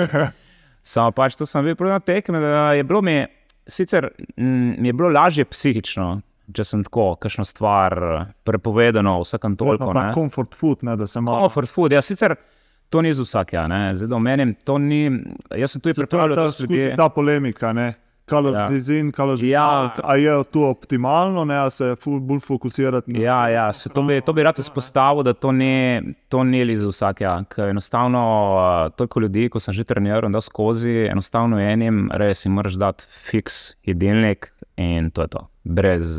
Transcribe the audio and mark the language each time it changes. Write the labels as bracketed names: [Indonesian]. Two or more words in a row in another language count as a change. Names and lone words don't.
[Slovenian] Samo pač to sem videl na tekme, da je bilo sicer mi je bilo lažje psihično, če sem tako, kakšno stvar prepovedano vsakem toliko, ne. [English] Comfort food, [Slovenian] ne, da se malo... [English] Comfort food, [Slovenian] sicer to ni za vsak, ne, zdaj da omenim, to ni, jaz sem tudi pripravljal, ta polemika, ne. [English] Calories in, calories out, [Slovenian] a je to optimalno, ne, a se bolj fokusirati na... To bi rad izpostavil, da to ni za vsak, ker enostavno toliko ljudi, ko sem že treniral in dal skozi, enostavno enim res jim moraš dati fiks jedilnik in to je to, brez...